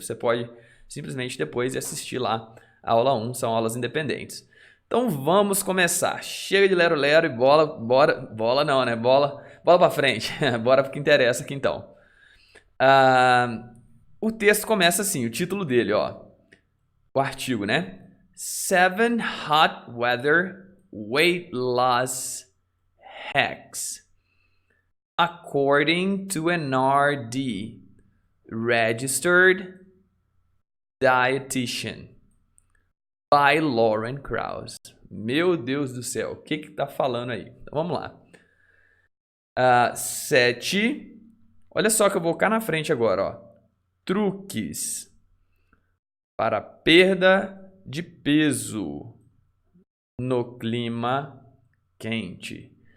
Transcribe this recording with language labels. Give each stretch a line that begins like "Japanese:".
Portuguese: Você pode simplesmente depois assistir lá a aula 1, são aulas independentes. Então vamos começar. Chega de lero-lero e bola não, né? Bola para frente. Bora pro que interessa aqui então. O texto começa assim, o título dele, ó. O artigo, né?
English: 7 Hot Weather Weight Loss Hacks. According to an RD, Registered Dietitian, by Lauren Krause.
Portuguese: Meu Deus do céu, o que tá falando aí? Então, vamos lá. 7. Olha só que eu vou cá na frente agora, ó. Truques para perda de peso no clima quente.